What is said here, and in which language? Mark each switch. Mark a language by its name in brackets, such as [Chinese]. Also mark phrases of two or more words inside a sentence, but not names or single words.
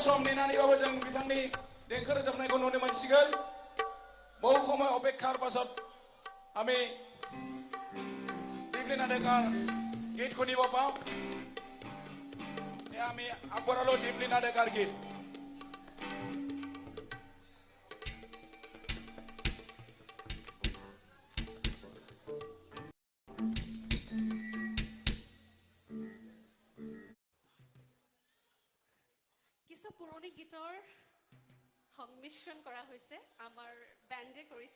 [Bodo] सम नेनानैबाबो जों बिथांनि देंखो रोजाबनायखौ नुनो मोनसिगोन [Assamese] বহু সময় অপেক্ষাৰ पाছত আমি দিপলিনা ডেকাৰ গীত শুনিব পাওঁ আমি আগবঢ়ালো দিপলিনা ডেকাৰ গীত কিছু পুৰণি গীতৰ সংমিশ্ৰণ কৰা হৈছে আমাৰ বেণ্ডে কৰিছে